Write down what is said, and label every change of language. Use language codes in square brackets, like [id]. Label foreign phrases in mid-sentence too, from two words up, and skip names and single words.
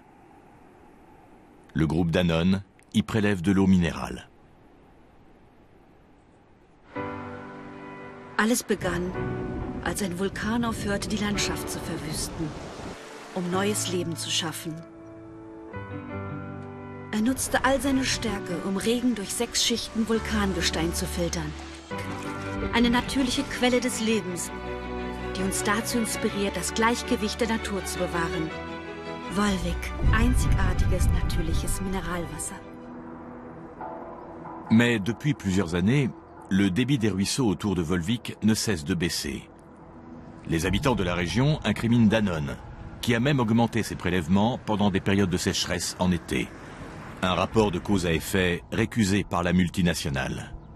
[fr] Le groupe Danone y prélève de l'eau minérale. [de] Alles begann, als ein Vulkan aufhörte, die Landschaft zu verwüsten, neues Leben zu schaffen. Nutzte all seine Stärke, Regen durch 6 Schichten Vulkangestein zu filtern. Eine natürliche Quelle des Lebens, die uns dazu inspiriert, das Gleichgewicht der Natur zu bewahren. Volvic, einzigartiges natürliches Mineralwasser. [fr] Mais depuis plusieurs années, le débit des ruisseaux autour de Volvic ne cesse de baisser. Les habitants de la région incriminent Danone, qui a même augmenté ses prélèvements pendant des périodes de sécheresse en été. Un rapport de cause à effet récusé par la multinationale.